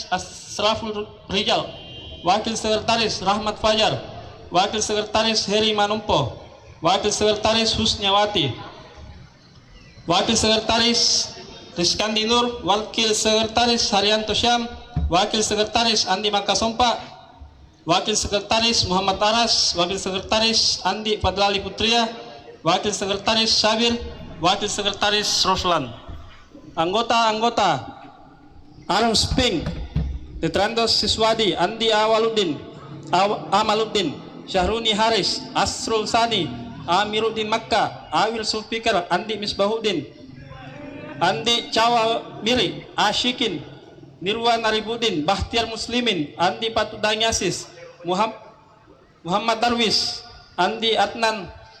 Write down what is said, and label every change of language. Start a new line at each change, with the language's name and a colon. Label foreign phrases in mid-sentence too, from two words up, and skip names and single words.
Indonesian: Asraful Rijal, Wakil Sekretaris Rahmat Fajar, Wakil Sekretaris Heri Manumpo, Wakil Sekretaris Husniawati, Wakil Sekretaris Rizkandi Nur, Wakil Sekretaris Haryanto Syam, Wakil Sekretaris Andi Makasompa, Wakil Sekretaris Muhammad Aras, Wakil Sekretaris Andi Fadlali Putria, Wakil Sekretaris Sabir, Wakil Sekretaris Roslan. Anggota-anggota Arum Sping, Tetrandos Siswadi, Andi Amaluddin, Syahruni Haris, Asrul Sani, Amiruddin Makkah, Awil Sulfikar, Andi Misbahuddin, Andi Cawa Miri, Ashikin, Nirwan Aribudin, Bahtiar Muslimin, Andi Patudang Yasis, Muhammad Darwis, Andi Adnan,